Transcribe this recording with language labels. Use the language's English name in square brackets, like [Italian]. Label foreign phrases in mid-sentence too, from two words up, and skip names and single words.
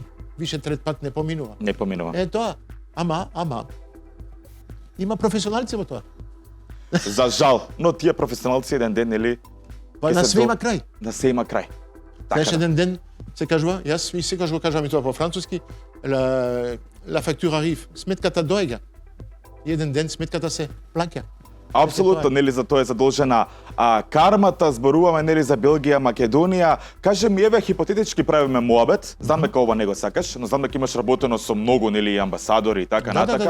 [Macedonian] Више трет пат не поминува. Не поминува. Тоа. Ама. Има професионалци во тоа. За жал, но тие професионалци еден ден нели па на све има крај. На све има крај. Така еден ден се кажува, јас ми секогаш го кажам и тоа по француски, [French] la facture arrive, [Macedonian] сметката доаѓа. Еден ден сметката се плаќа. Апсолутно, нели за тоа е задолжена кармата, зборуваме нели за Белгија, Македонија. Кажи ми, еве хипотетички правиме муабет, знам дека ова не го сакаш, но знам дека имаш работено со многу нели амбасадори и така натака.